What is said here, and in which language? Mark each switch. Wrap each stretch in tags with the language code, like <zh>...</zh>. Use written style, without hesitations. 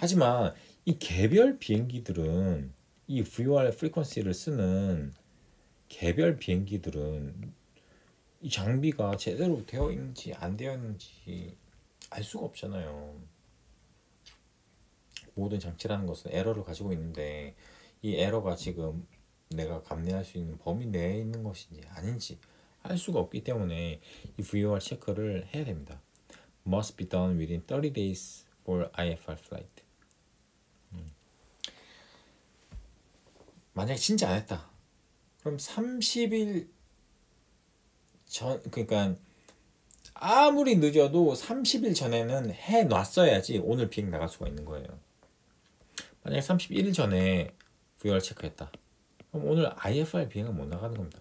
<ko>하지만 이 개별 비행기들은 이 VOR 프리퀀시를 쓰는 개별 비행기들은 이 장비가 제대로 되어 있는지 안 되어 있는지 알 수가 없잖아요. 모든 장치라는 것은 에러를 가지고 있는데 이 에러가 지금 내가 감내할 수 있는 범위 내에 있는 것인지 아닌지 알 수가 없기 때문에 이 VOR 체크를 해야 됩니다.</ko> <en>Must be done within 30 days for IFR flight.</en> <ko>만약에 진짜 안 했다. 그럼 30일 전 그러니까 아무리 늦어도 30일 전에는 해 놨어야지 오늘 비행 나갈 수가 있는 거예요. 만약에 31일 전에 VOR 체크했다. 그럼 오늘 IFR 비행은 못 나가는 겁니다.</ko>